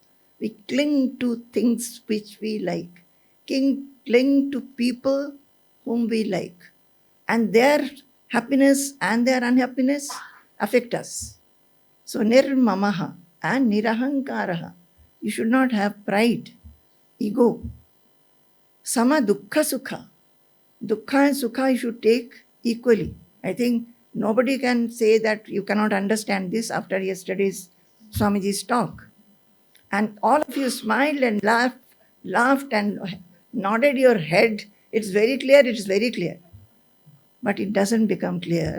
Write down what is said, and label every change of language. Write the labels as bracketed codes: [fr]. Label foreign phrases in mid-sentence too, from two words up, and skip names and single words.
[en] We cling to things which we like, cling to people whom we like, and their happiness and their unhappiness affect us. So nirmamaha and nirahankaraha. You should not have pride, ego. [sa] Sama dukkha sukha. [en] Dukkha and sukha you should take equally. I think nobody can say that you cannot understand this after yesterday's Swamiji's talk. And all of you smiled and laughed and nodded your head. It's very clear, it is very clear. But it doesn't become clear.